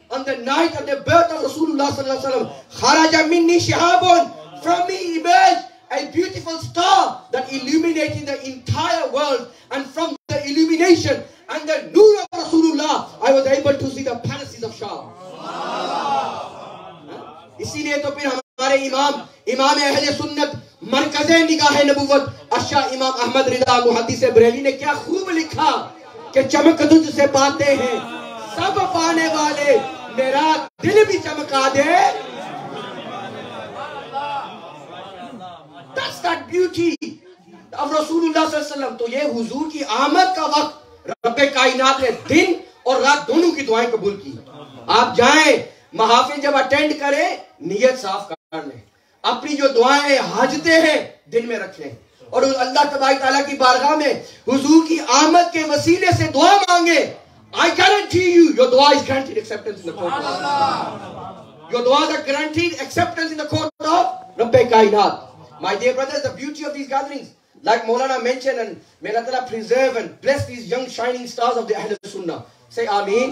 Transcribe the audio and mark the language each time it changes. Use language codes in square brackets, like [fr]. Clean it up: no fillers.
[en] On the night of the birth of Rasulullah sallallahu alaihi wasallam, [ar] kharaja minni shihabun, [en] from me emerged a beautiful star that illuminated the entire world. And from the illumination and the nur of Rasulullah, I was able to see the palaces of Sham. [hi] इसीलिए तो फिर हमारे इमाम अहले सुन्नत मरकज़े निगाह नबुव्वत अशा इमाम अहमद रिज़ा मुहद्दिस बरेली ने क्या खूब लिखा कि चमक तुझसे बातें हैं सब पाने वाले मेरा दिल भी चमका दे. [en] That's that beauty of Rasulullah [hi] sallallahu alaihi wasallam. तो ये हुजूर की आमद का वक्त रब्बे कायनात ने दिन और रात दोनों की दुआएं कबूल की. आप जाएं महाफिल जब अटेंड करें नियत साफ कर लें, अपनी जो दुआएं हाजते हैं दिन में रख लें और अल्लाह तबारक ताला की बारगाह में हुजूर की आमद के वसीले से दुआ मांगे. [en] I guarantee you, your dua is guaranteed acceptance in the court of Allah. Your duas are guaranteed acceptance in the court of Rabbi Kainat. My dear brothers, the beauty of these gatherings, like Maulana mentioned, and may Allah preserve and bless these young shining stars of the Ahlul Sunnah. Say Ameen.